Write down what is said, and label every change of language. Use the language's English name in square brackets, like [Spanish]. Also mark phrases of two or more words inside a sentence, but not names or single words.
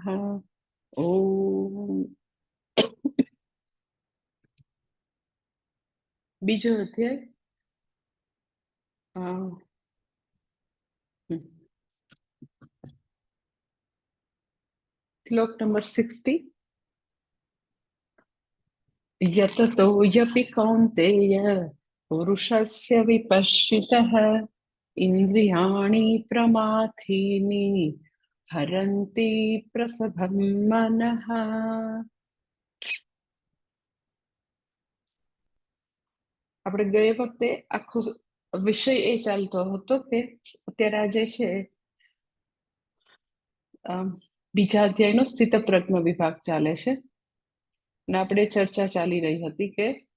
[Gujarati] ઓમ। બીજો અધ્યાય શ્લોક નંબર 60। [Sanskrit] यततो यपि कौन्तेय पुरुषस्य विपश्चितः इन्द्रियाणि प्रमाथीनि हरन्ति प्रसभं मनः। [Gujarati] આપણે ગયે વખતે આખો વિષય એ ચાલતો હતો કે અત્યારે આજે છે બીજા અધ્યાયનો સ્થિતપ્રજ્ઞ વિભાગ ચાલે છે અને આપણે ચર્ચા ચાલી રહી હતી કે